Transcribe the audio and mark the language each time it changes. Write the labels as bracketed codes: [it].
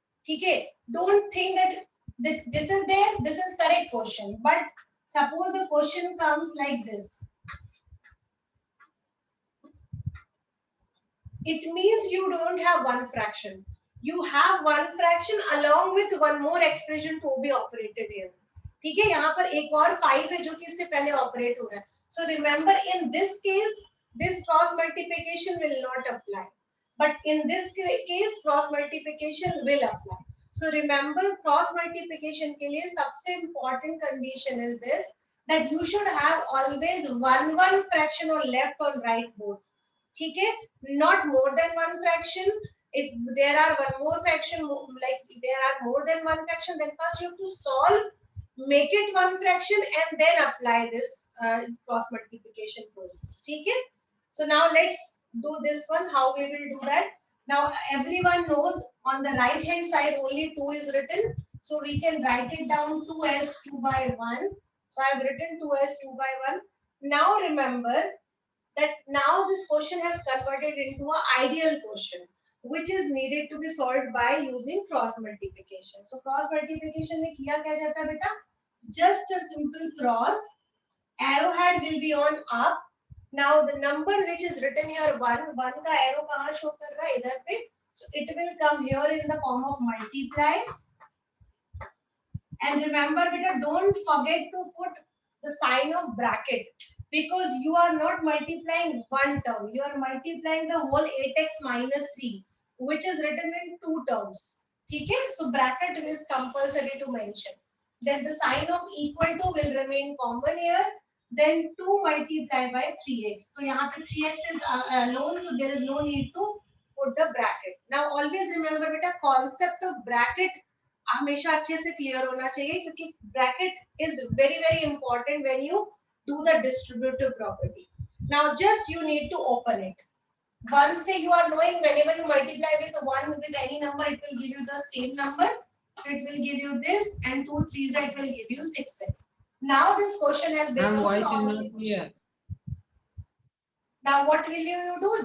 [en] Okay, don't think that this is there, this is correct question, but suppose the question comes like this, it means you don't have one fraction, you have one fraction along with one more expression to be operated here. [hi] ठीक है, यहाँ पर एक और 5 है जो कि इससे पहले ऑपरेट हो रहा है. [en] So remember, in this case this cross multiplication will not apply, but in this case cross multiplication will apply. So remember, cross multiplication [hi] के लिए सबसे [en] important condition is this, that you should have always one fraction on left or right both. [hi] ठीक है, [en] not more than one fraction. If there are one more fraction, like if there are more than one fraction, then first you have to solve, make it one fraction, and then apply this cross multiplication process. [hi] ठीक है. [en] So now let's do this one. How we will do that? Now everyone knows on the right hand side only 2 is written, so we can write it down 2 as 2 by 1. So I have written 2 as 2 by 1. Now remember that now this question has converted into an ideal question, which is needed to be solved by using cross multiplication. [hi] So cross multiplication में किया क्या जाता है बेटा? [en] Just a simple cross, arrowhead will be on up. Now the number which is written here, 1 [hi] का arrow कहाँ show कर रहा है? इधर पे. [en] So it will come here in the form of multiply. And remember beta, don't forget to put the sign of bracket, because you are not multiplying one term, you are multiplying the whole 8x minus 3, which is written in two terms. Okay, so bracket is compulsory to mention. Then the sign of equal to will remain common here. Then 2 multiplied by 3x. So [hi] यहाँ पे [en] 3x is alone, so there is no need to put the bracket. Now always remember beta, concept of bracket [hi] हमेशा अच्छे से clear होना चाहिए, क्योंकि [en] Bracket is very very important when you do the distributive property. Now just you need to open it. Once you are knowing, whenever you multiply with 1 with any number, it will give you the same number. So it will give you this, and 2 3s it will give you 6x. Now this question has become a normal equation. Now what will you do?